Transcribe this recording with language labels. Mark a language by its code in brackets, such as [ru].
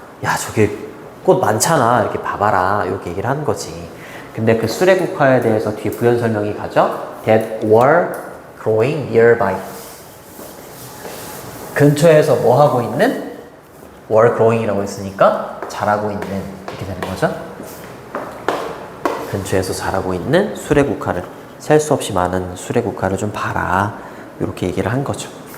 [ko] 야, 저기 꽃 많잖아. 이렇게 봐봐라. 이렇게 얘기를 하는 거지. 근데 그 수레국화에 대해서 뒤에 부연 설명이 가죠. [en] That were growing nearby. [ko] 근처에서 뭐 하고 있는? [en] were growing [ko] 이라고 했으니까 자라고 있는, 이렇게 되는 거죠. 근처에서 자라고 있는 수레국화를, 셀 수 없이 많은 수레국화를 좀 봐라. 이렇게 얘기를 한 거죠.